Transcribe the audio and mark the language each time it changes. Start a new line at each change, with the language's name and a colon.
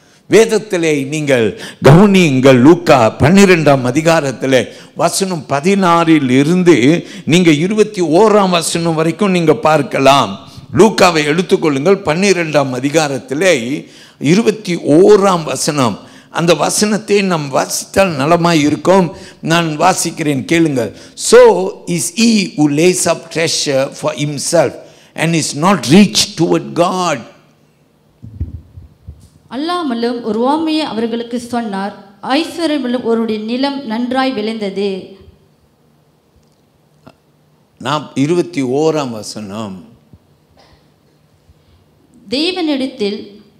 Tamil: வேதத்திலே நீங்கள் கவனியுங்கள். லூக்கா 12ஆம் அதிகாரத்தில் வசனம் 16 இருந்து நீங்கள் 21ஆம் வசனம் வரைக்கும் நீங்கள் பார்க்கலாம். லூக்காவை எடுத்துக்கொள்ளுங்கள். 12ஆம் அதிகாரத்தில் 21ஆம் வசனம். அந்த வசனத்தை நாம் வாசித்தால் நலமாய் இருக்கும். நான் வாசிக்கிறேன், கேளுங்கள்.
English: So is he who lays up treasure for himself and is not rich toward God.
Tamil: அல்லாமலும் ஒரு உவமையை அவர்களுக்கு சொன்னார். ஐஸ்வர்யமுள்ள ஒருடைய நிலம் நன்றாய் விளைந்தது. 21ஆம் வசனம். தேவனிடத்தில்